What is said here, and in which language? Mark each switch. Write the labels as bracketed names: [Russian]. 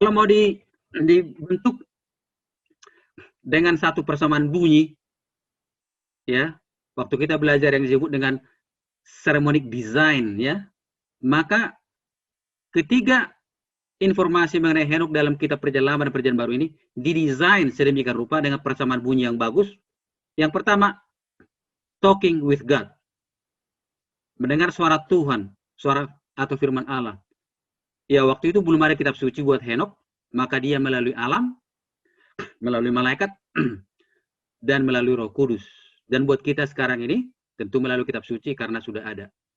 [Indonesian] Kalau mau dibentuk dengan satu persamaan bunyi, ya, waktu kita belajar yang disebut dengan sermonic design, ya, maka ketiga informasi mengenai Henok dalam kitab Perjalanan dan Perjanjian Baru ini didesain sedemikian rupa dengan persamaan bunyi yang bagus. [English] Yang pertama, talking with God. [Indonesian] Mendengar suara Tuhan, suara atau firman Allah. Ya, waktu itu belum ada kitab suci buat Henok, maka dia melalui alam, melalui malaikat, dan melalui Roh Kudus. Dan buat kita sekarang ini, tentu melalui kitab suci karena sudah ada.